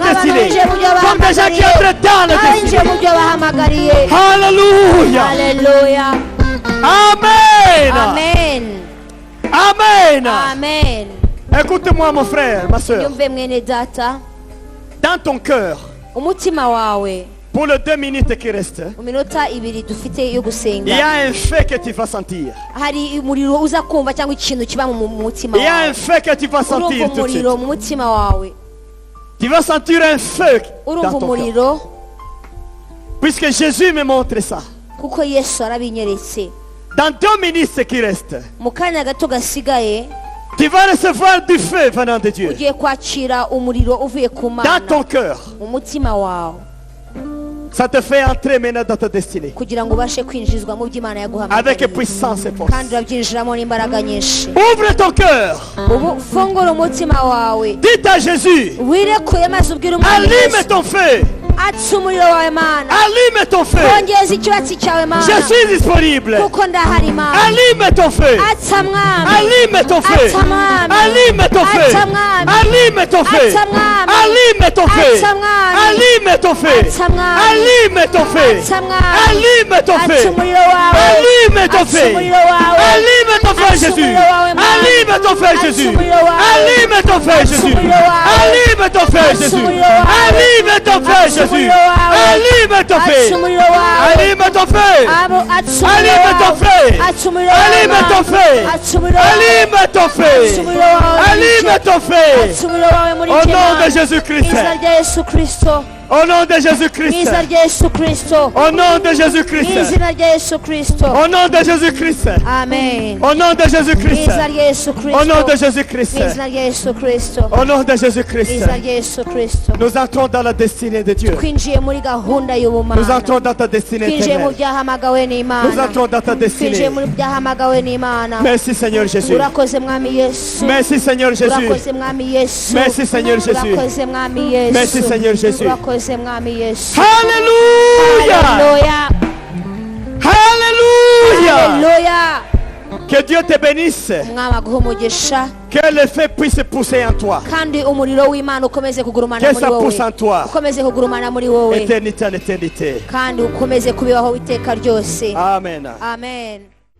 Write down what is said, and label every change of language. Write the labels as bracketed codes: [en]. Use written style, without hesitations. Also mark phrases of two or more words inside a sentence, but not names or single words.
[rw] Nk'abantu [fr] destinée, [rw] binjiye mu byo [fr] comme des gens qui entrent dans la [rw] Nk'abinjiye [fr] destinée. [rw] mu byo bahamagariye. [fr] Alléluia. [rw] Haleluya. Amen. Amen. Amen. amen. [fr] Écoute-moi mon frère, ma soeur. [rw] Nyumve mwene data, [fr] Dans ton cœur, [rw] umutima wawe [fr] pour les 2 minutes qui restent, [rw] mu minota ibiri dufite yo [fr] il y [rw] gusenga [fr] a un fait que tu vas sentir. [rw] hari umuriro uza kumva cyangwa ikintu kiba mu mutima [fr] Il y a un [rw] wawe. [fr] fait que tu vas [rw] Urumva [fr] sentir tout de suite. [rw] umuriro mu mutima wawe, [fr] Tu vas sentir un feu [rw] urumva [fr] dans ton cœur. [rw] umuriro [fr] Puisque Jésus me montre ça. [rw] kuko Yesu arabinyeretse. [fr] Dans 2 minutes ce qui reste, [rw] Mu kanya gato gasigaye [fr] tu vas recevoir du feu venant de Dieu. [rw] ugiye kwakira umuriro uvuye ku [fr] Dans [rw] Mana [fr] ton cœur. [rw] mu mutima wawe, [fr] Ça te fait entrer maintenant dans ta destinée. [rw] kugira ngo ubashe kwinjizwa mu by'Imana [fr] Avec [rw] yaguhamagariye, [fr] puissance et force. [rw] kandi urabyinjiramo n'imbaraga nyinshi. [fr] Ouvre ton cœur. [rw] Ubu fungura umutima wawe, [fr] Dis à Jésus. [rw] wirekuye maze ubwire umwami [fr] Allume [rw] Yesu, [fr] ton feu. [rw] atsa umuriro wawe Mana, [fr] Allume ton feu. [rw] wongeza ikibatsi cyawe [fr] Je [rw] Mana, [fr] suis disponible. [rw] kuko ndahari Mana. [fr] Allume ton feu. [rw] Atsa mwami, [fr] Allume ton feu. [rw] atsa mwami, [fr] Allume ton feu. [rw] atsa mwami, [fr] Allume ton feu. [rw] atsa mwami, [fr] Allume ton feu. [rw] atsa mwami, [fr] Allume ton feu. [rw] atsa mwami, [fr] Allume ton feu. [rw] atsa mwami, [fr] Allume ton [rw] atsa [fr] feu. [rw] umuriro wawe, [fr] Allume ton [rw] atsa [fr] feu. [rw] umuriro wawe, [fr] Allume ton feu, [rw] atsa [fr] Jésus. [rw] umuriro wawe Mana, [fr] Allume ton feu, [rw] atsa [fr] Jésus. [rw] umuriro wawe, [fr] Allume ton feu, [rw] atsa [fr] Jésus. [rw] umuriro wawe, [fr] Allume ton feu, [rw] atsa [fr] Jésus. [rw] umuriro wawe, [fr] Allume ton feu, [rw] atsa [fr] Jésus. [rw] umuriro wawe, [fr] Allume ton [rw] atsa [fr] feu. [rw] umuriro wawe, [fr] Allume ton feu. [rw] abo atsa umuriro [fr] Allume ton [rw] wawe, [fr] feu. [rw] atsa umuriro wawe [fr] Allume ton [rw] Mana, [fr] feu. [rw] atsa umuriro wawe, [fr] Allume ton feu. [rw] atsa umuriro wawe muri [fr] Allume [rw] jye, [fr] ton feu. [rw] atsa umuriro wawe muri [fr] Au [rw] jye [fr] nom de [rw] Mana, [fr] Jésus-Christ. [rw] mu izina rya Yesu Kristo, [fr] Au nom de [rw] mu [fr] Jésus-Christ. [rw] izina rya Yesu Kristo, [fr] Au nom de [rw] mu [fr] Jésus-Christ. [rw] izina rya Yesu Kristo, [fr] Au nom de Jésus-Christ. [rw] amen. [fr] Au nom de [rw] Mu [fr] Jésus-Christ. [rw] izina rya Yesu [fr] Au nom de [rw] Kristo, [fr] Jésus-Christ. [rw] mu izina rya Yesu Kristo, [fr] Au nom de [rw] mu [fr] Jésus-Christ. [rw] izina rya Yesu Kristo. [fr] Nous entrons dans la destinée de Dieu. [rw] Twinjiye muri gahunda [fr] Nous [rw] y'ubumana, [fr] entrons dans ta destinée [rw] twinjiye mu [fr] éternelle. [rw] byahamagawe [fr] Nous [rw] n'Imana, [fr] entrons dans ta [rw] twinjiye [fr] destinée. [rw] muri byahamagawe n'Imana. [fr] Merci Seigneur Jésus. [rw] Urakoze mwami Yesu, [fr] Merci Seigneur Jésus. [rw] urakoze mwami Yesu, [fr] Merci Seigneur Jésus. [rw] urakoze mwami Yesu, [fr] Merci Seigneur Jésus. [rw] urakoze mwami Yesu. [fr] Alléluia. [rw] Haleluya, [fr] Alléluia. [rw] haleluya. [fr] Que Dieu te bénisse. [rw] Umwami aguhe umugisha, [fr] Que le feu puisse pousser en toi. [rw] kandi umuriro w'Imana ukomeze kugurumana [fr] Que [rw] muri [fr] ça [rw] wowe, [fr] pousse en toi. [rw] ukomeze kugurumana muri wowe, [fr] Éternité en éternité. [rw] kandi ukomeze kubibaho iteka ryose. Amen. Amen.